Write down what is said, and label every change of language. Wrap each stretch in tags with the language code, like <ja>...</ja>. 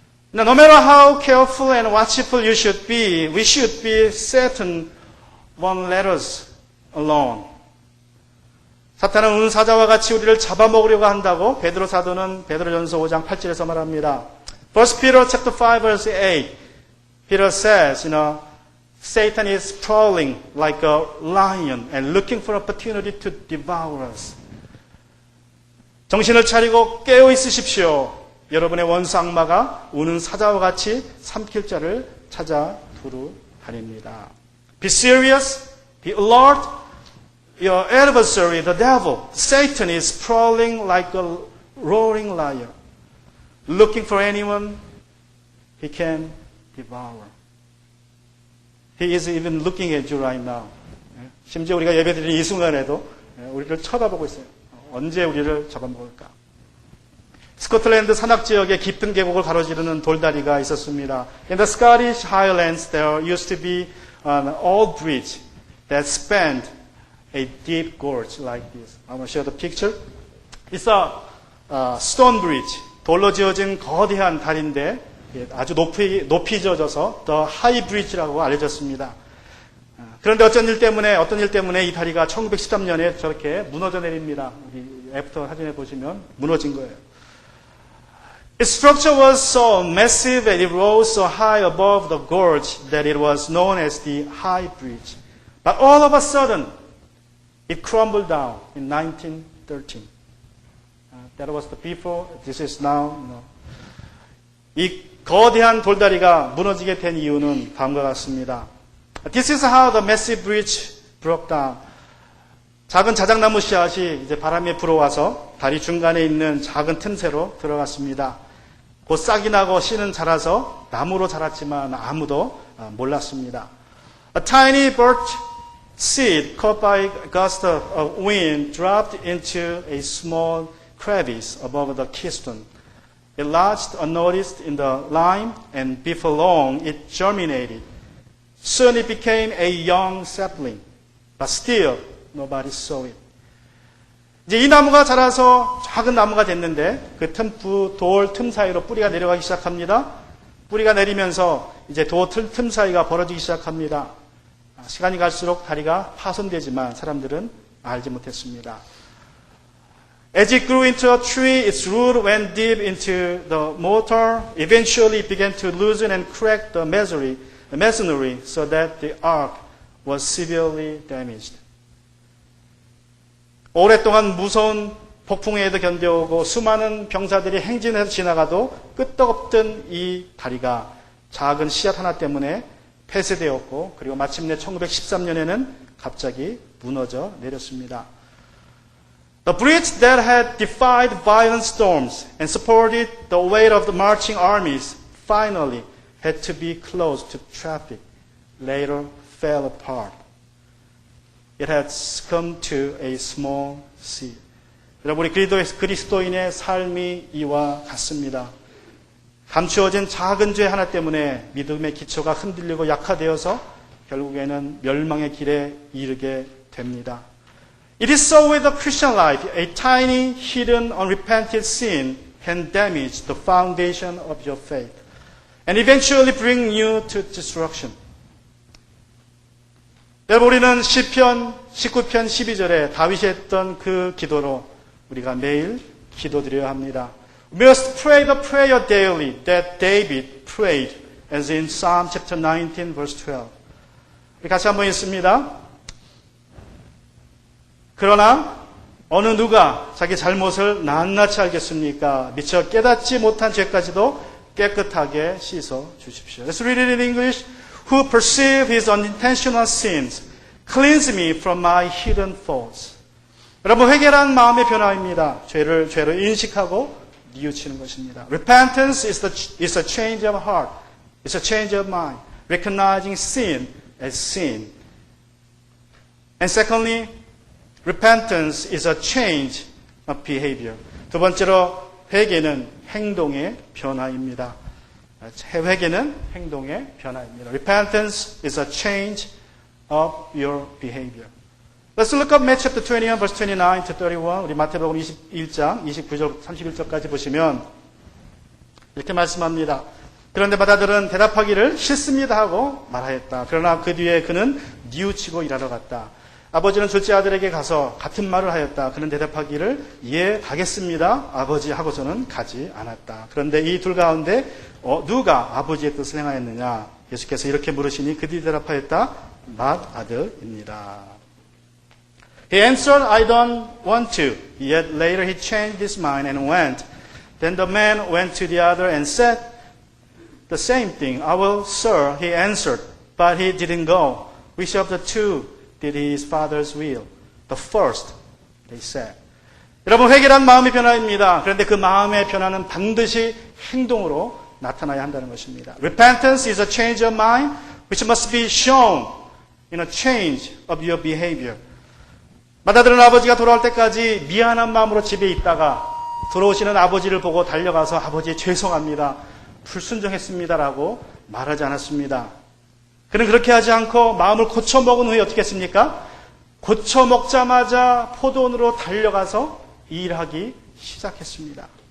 <en>Now, no matter how careful and watchful you should be, we should be Satan won't let us alone.</en> <ko>사탄은 은사자와 같이 우리를 잡아먹으려고 한다고 베드로 사도는 베드로전서 5장 8절에서 말합니다.</ko> <en>1 Peter chapter 5 verse 8, Peter says, Satan is prowling like a lion and looking for opportunity to devour us.</en> <ko>정신을 차리고 깨어 있으십시오. 여러분의 원수 악마가 우는 사자와 같이 삼킬 자를 찾아 두루 다닙니다.</ko> <en>Be serious, be alert. Your adversary, the devil, Satan is prowling like a roaring lion, looking for anyone he can devour. He is even looking at you right now.</en> <ko>심지어 우리가 예배드리는 이 순간에도 우리를 쳐다보고 있어요. 언제 우리를 잡아먹을까? 스코틀랜드 산악지역의 깊은 계곡을 가로지르는 돌다리가 있었습니다.</ko> <en>In the Scottish Highlands there used to be an old bridge that spanned a deep gorge like this. I'm going to show the picture. It's a stone bridge.</en> <ko>돌로 지어진 거대한 다리인데 아주 높이 지어져서 The High Bridge라고 알려졌습니다. 그런데 어떤 일 때문에 이 다리가 1913년에 저렇게 무너져 내립니다. 우리 애프터 사진에 보시면 무너진 거예요.</ko> <en>Its structure was so massive and it rose so high above the gorge that it was known as the High Bridge. But all of a sudden, it crumbled down in 1913. That was the before. This is now.</en> <ko>이 거대한 돌다리가 무너지게 된 이유는 다음과 같습니다.</ko> <en>This is how the massive bridge broke down.</en> <ko>작은 자작나무 씨앗이 이제 바람에 불어와서 다리 중간에 있는 작은 틈새로 들어갔습니다. 곧 싹이 나고 씨는 자라서 나무로 자랐지만 아무도 몰랐습니다.</ko> <en>A tiny birch seed caught by a gust of wind dropped into a small crevice above the keystone. It lodged unnoticed in the lime, and before long it germinated. Soon it became a young sapling, but still nobody saw it.</en> <ko>이제 이 나무가 자라서 작은 나무가 됐는데 그 돌 틈 사이로 뿌리가 내려가기 시작합니다. 뿌리가 내리면서 이제 돌 틈 사이가 벌어지기 시작합니다. 시간이 갈수록 다리가 파손되지만 사람들은 알지 못했습니다.</ko> <en>As it grew into a tree, its root went deep into the mortar. Eventually it began to loosen and crack the masonry so that the ark was severely damaged.</en> <ko>오랫동안 무서운 폭풍에도 견뎌오고 수많은 병사들이 행진해서 지나가도 끄떡없던 이 다리가 작은 씨앗 하나 때문에 폐쇄되었고 그리고 마침내 1913년에는 갑자기 무너져 내렸습니다.</ko> <en>The bridge that had defied violent storms and supported the weight of the marching armies finally had to be closed to traffic, later fell apart. It had come to a small sea.</en> <ko>여러분, 우리 그리스도인의 삶이 이와 같습니다. 감추어진 작은 죄 하나 때문에 믿음의 기초가 흔들리고 약화되어서 결국에는 멸망의 길에 이르게 됩니다.</ko> <en>It is so with the Christian life. A tiny, hidden, unrepented sin can damage the foundation of your faith and eventually bring you to destruction.</en> <ko>여러분, 우리는 시편 19편 12절에 다윗이 했던 그 기도로 우리가 매일 기도드려야 합니다.</ko> <en>We must pray the prayer daily that David prayed, as in Psalm chapter 19, verse 12.</en> <ko>우리 같이 한번 읽습니다. 그러나 어느 누가 자기 잘못을 낱낱이 알겠습니까? 미처 깨닫지 못한 죄까지도 깨끗하게 씻어 주십시오.</ko> <en>Let's read it in English. Who perceive his unintentional sins, cleanse me from my hidden faults.</en> <ko>여러분, 회개란 마음의 변화입니다. 죄를 인식하고 뉘우치는 것입니다.</ko> <en>Repentance is a change of heart. It's a change of mind. Recognizing sin as sin. And secondly, repentance is a change of behavior.</en> <ko>두 번째로, 회개는 행동의 변화입니다. 회개는 행동의 변화입니다.</ko> <en>Repentance is a change of your behavior. Let's look up Matthew chapter 21, verse 29 to 31.</en> <ko>우리 마태복음 21장 29절 31절까지 보시면 이렇게 말씀합니다. 그런데 마다들은 대답하기를 싫습니다 하고 말하였다. 그러나 그 뒤에 그는 뉘우치고 일하러 갔다. 아버지는 둘째 아들에게 가서 같은 말을 하였다. 그는 대답하기를 예 가겠습니다 아버지 하고서는 가지 않았다. 그런데 이 둘 가운데 누가 아버지의 뜻을 행하였느냐? 예수께서 이렇게 물으시니 그들이 대답하였다. 맏 아들입니다.</ko> <en>He answered, I don't want to. Yet later he changed his mind and went. Then the man went to the other and said the same thing. I will, sir, he answered. But he didn't go. Which of the two did his father's will? The first, they said.</en> <ko>여러분, 회개란 마음의 변화입니다. 그런데 그 마음의 변화는 반드시 행동으로 나타나야 한다는 것입니다.</ko> <en>Repentance is a change of mind which must be shown in a change of your behavior.</en> <ko>맏아들은 아버지가 돌아올 때까지 미안한 마음으로 집에 있다가 들어오시는 아버지를 보고 달려가서 아버지 죄송합니다. 불순종했습니다라고 말하지 않았습니다. 그는 그렇게 하지 않고 마음을 고쳐먹은 후에 어떻게 했습니까? 고쳐먹자마자 포도원으로 달려가서 일하기 시작했습니다.</ko>